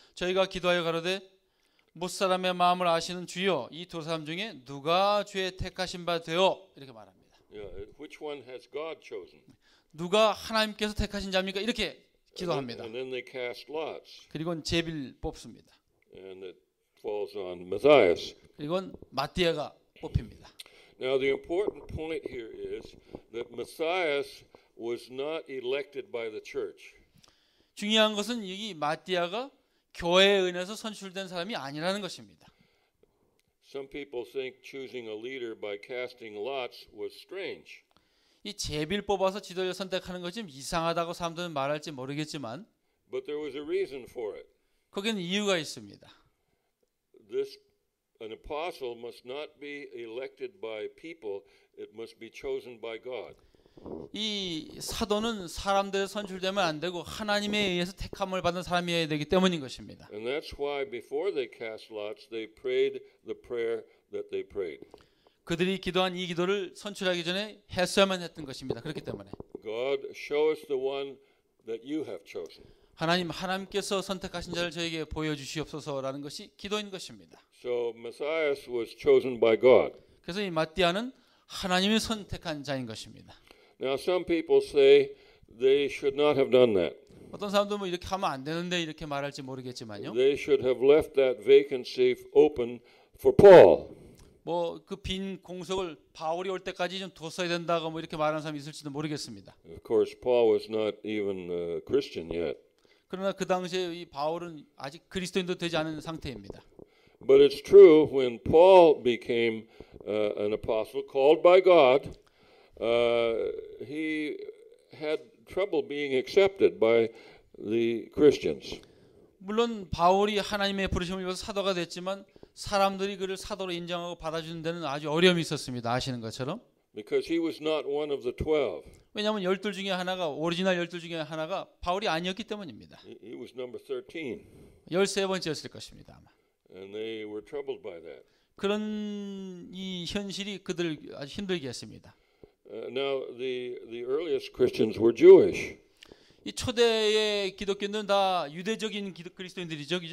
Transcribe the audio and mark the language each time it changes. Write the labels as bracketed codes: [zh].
[ko] 저희가 기도하여 가로되 못사람의 마음을 아시는 주여 이 두 사람 중에 누가 주의 택하신 바 되어 이렇게 말합니다. [en] Yeah, which one has God chosen? [ko] 누가 하나님께서 택하신 자입니까? 이렇게 기도합니다. [en] And then they cast lots. [ko] 그리고는 제비를 뽑습니다. [en] And it falls on Matthias. [ko] 그리고는 마띠아가 뽑힙니다. [en] Now the important point here is that Matthias was not elected by the church. [ko] 중요한 것은 이 마띠아가 교회에 의해서 선출된 사람이 아니라는 것입니다. [en] Some people think choosing a leader by casting lots was strange. [ko] 이 제비를 뽑아서 지도자를 선택하는 것이 좀 이상하다고 사람들은 말할지 모르겠지만 [en] But there was a reason for it. [ko] 거기는 이유가 있습니다. [en] An apostle must not be elected by people, it must be chosen by God. [ko] 이 사도는 사람들에 선출되면 안 되고 하나님에 의해서 택함을 받은 사람이어야 되기 때문인 것입니다. [en] And that's why before they cast lots, they prayed the prayer that they prayed. [ko] 그들이 기도한 이 기도를 선출하기 전에 했어야만 했던 것입니다. 그렇기 때문에 [en] God, show us the one that you have chosen. [ko] 하나님께서 선택하신 자를 저에게 보여주시옵소서라는 것이 기도인 것입니다. [en] So Matthias was chosen by God. [ko] 그래서 이 마띠아는 하나님이 선택한 자인 것입니다. [en] Now some people say they should not have done that. [ko] 어떤 사람들은 뭐 이렇게 하면 안 되는데 이렇게 말할지 모르겠지만요. [en] They should have left that vacancy open for Paul. [ko] 뭐 그 빈 공석을 바울이 올 때까지 좀 뒀어야 된다고 뭐 이렇게 말하는 사람이 있을지도 모르겠습니다. [en] Of course, Paul was not even a Christian yet. [ko] 그러나 그 당시에 이 바울은 아직 그리스도인도 되지 않은 상태입니다. [en] But it's true when Paul became an apostle called by God, he had trouble being accepted by the Christians. [ko] 물론 바울이 하나님의 부르심을 입어서 사도가 됐지만 사람들이 그를 사도로 인정하고 받아주는 데는 아주 어려움이 있었습니다. 아시는 것처럼. [en] Because he was not one of the 12. [ko] 왜냐하면 12 중에 하나가 오리지널 12 중에 하나가 바울이 아니었기 때문입니다. [en] He was number 13. [ko] 13번째였을 것입니다. 아마. [en] And they were troubled by that. [ko] 그런 이 현실이 그들을 아주 힘들게 했습니다. [en] Now, the earliest Christians were Jewish. [ko] 이 초대의 기독교인들은 다 유대적인 그리스도인들이죠.